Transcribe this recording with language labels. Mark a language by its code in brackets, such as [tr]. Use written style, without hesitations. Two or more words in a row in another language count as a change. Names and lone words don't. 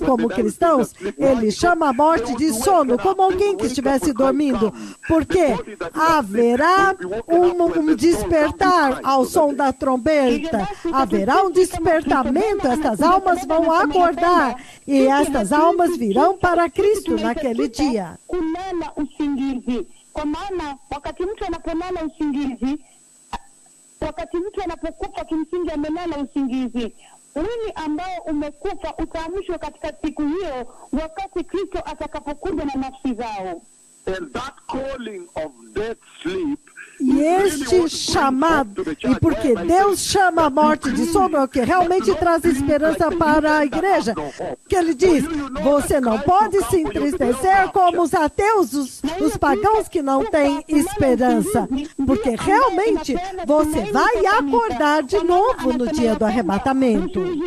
[pt] como cristãos, Ele chama a morte de sono, como alguém que estivesse dormindo, porque haverá um despertar ao som da trombeta, haverá um despertamento, estas almas vão acordar e estas almas virão para Cristo naquele dia. [sw] Wakati mtu anapokufa kimsingi amelala usingizi. Mwili ambao umekufa utaamshwa katika siku hiyo wakati Kristo atakapokuja na nafsi zao. [en] And that calling of death sleep, [pt] e este chamado, e porque Deus chama a morte de sono, é o que realmente traz esperança para a igreja. Que ele diz, você não pode se entristecer como os ateus, os pagãos que não têm esperança, porque realmente você vai acordar de novo no dia do arrebatamento.